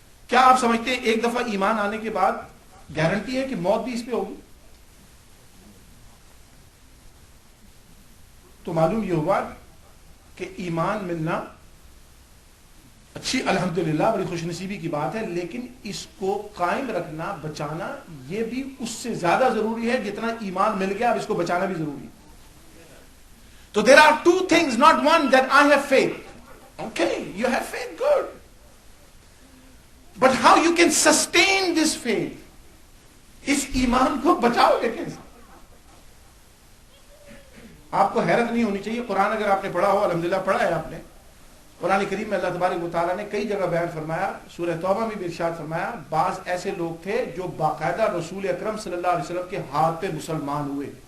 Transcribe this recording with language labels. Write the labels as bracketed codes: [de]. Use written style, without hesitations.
[ur] کیا آپ سمجھتے ہیں ایک دفعہ ایمان آنے کے بعد گارنٹی ہے کہ موت بھی اس پہ ہوگی؟ تو معلوم یہ ہوا کہ ایمان ملنا اچھی الحمدللہ بڑی خوش نصیبی کی بات ہے، لیکن اس کو قائم رکھنا، بچانا، یہ بھی اس سے زیادہ ضروری ہے جتنا ایمان مل گیا، اب اس کو بچانا بھی ضروری ہے. [en] تو there are 2 things, not one, that I have faith. Okay, you have faith, good. But how you can sustain this faith? [ur] اس ایمان کو بچاؤ گے کیسے؟ آپ کو حیرت نہیں ہونی چاہیے، قرآن اگر آپ نے پڑھا ہو، الحمدللہ پڑھا ہے آپ نے، قرآن کریم میں اللہ تبارک و تعالیٰ نے کئی جگہ بیان فرمایا، سورہ توبہ میں بھی ارشاد فرمایا، بعض ایسے لوگ تھے جو باقاعدہ رسول اکرم صلی اللہ علیہ وسلم کے ہاتھ پہ مسلمان ہوئے.